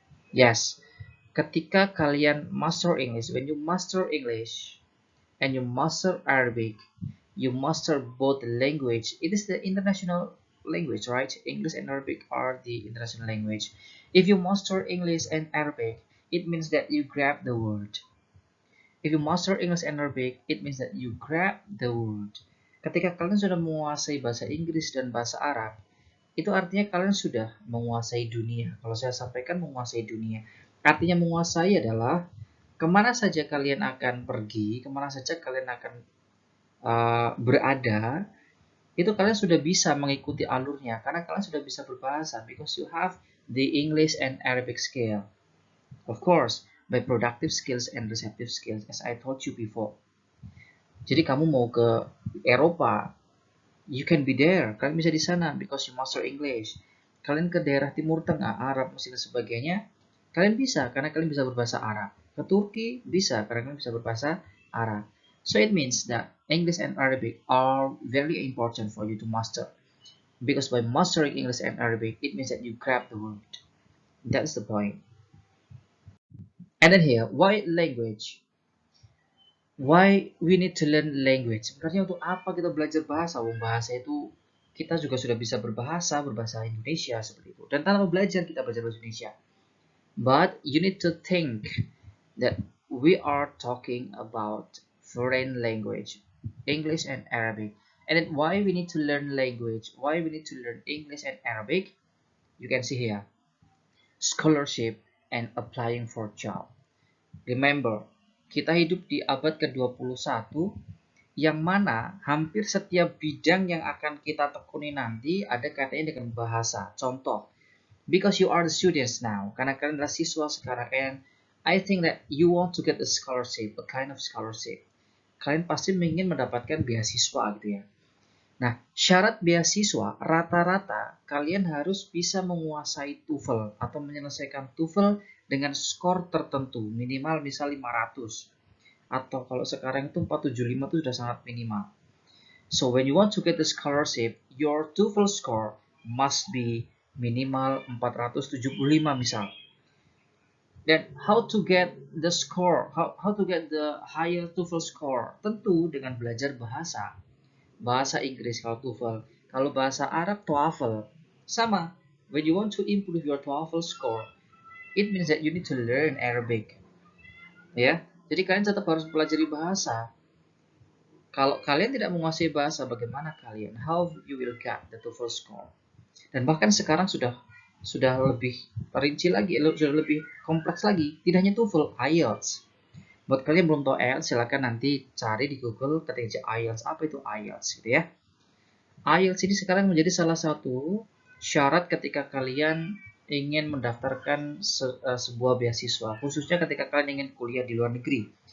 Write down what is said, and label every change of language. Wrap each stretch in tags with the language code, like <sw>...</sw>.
<en>Yes,</en> <id>ketika kalian</id> <en>master English, when you master English and you master Arabic, you master both language. It is the international language, right? English and Arabic are the international language. If you master English and Arabic, it means that you grab the word. If you master English and Arabic, it means that you grab the word.</en> <id>Ketika kalian sudah menguasai bahasa Inggris dan bahasa Arab, itu artinya kalian sudah menguasai dunia. Kalau saya sampaikan menguasai dunia, artinya menguasai adalah kemana saja kalian akan pergi, kemana saja kalian akan berada, itu kalian sudah bisa mengikuti alurnya karena kalian sudah bisa berbahasa</id> <en>because you have the English and Arabic skill. Of course, by productive skills and receptive skills, as I told you before.</en> <id>Jadi kamu mau ke Eropa,</id> <en>you can be there.</en> <id>Kalian bisa di sana</id> <en>because you master English.</en> <id>Kalian ke daerah Timur Tengah, Arab, Mesir dan sebagainya, kalian bisa karena kalian bisa berbahasa Arab. Ke Turki bisa karena kalian bisa berbahasa Arab.</id> <en>So it means that English and Arabic are very important for you to master. Because by mastering English and Arabic, it means that you grab the word. That's the point. And then here, why language? Why we need to learn language?</en> <id>Sebenarnya untuk apa kita belajar bahasa? Bahasa itu kita juga sudah bisa berbahasa Indonesia seperti itu. Dan tanpa belajar kita belajar bahasa Indonesia.</id> <en>But you need to think that we are talking about foreign language, English and Arabic. And then why we need to learn language? Why we need to learn English and Arabic? You can see here, scholarship and applying for job.</en> <id>Remember, kita hidup di abad ke-21 yang mana hampir setiap bidang yang akan kita tekuni nanti ada kaitannya dengan bahasa.</id> <en>Contoh, because you are the students now,</en> <id>karena kalian adalah siswa sekarang,</id> <en>and I think that you want to get a scholarship, a kind of scholarship.</en> <id>Kalian pasti ingin mendapatkan beasiswa gitu ya. Nah, syarat beasiswa rata-rata kalian harus bisa menguasai TOEFL atau menyelesaikan TOEFL dengan skor tertentu, minimal misal 500. Atau kalau sekarang itu 475 itu sudah sangat minimal.</id> <en>So when you want to get the scholarship, your TOEFL score must be minimal 475 misal. Then how to get the score, how to get the higher TOEFL score?</en> <id>Tentu dengan belajar bahasa. Bahasa Inggris kalau TOEFL, kalau bahasa Arab TOEFL.</id> <en>Sama, when you want to improve your TOEFL score, it means that you need to learn Arabic.</en> <id>Ya, jadi kalian tetap harus pelajari bahasa. Kalau kalian tidak menguasai bahasa, bagaimana kalian?</id> <en>How you will get the TOEFL score?</en> <id>Dan bahkan sekarang sudah lebih rinci lagi, sudah lebih kompleks lagi. Tidak hanya TOEFL, IELTS. Buat kalian belum tahu IELTS, silakan nanti cari di Google ketik IELTS. Apa itu IELTS gitu ya. IELTS ini sekarang menjadi salah satu syarat ketika kalian ingin mendaftarkan sebuah beasiswa, khususnya ketika kalian ingin kuliah di luar negeri.</id>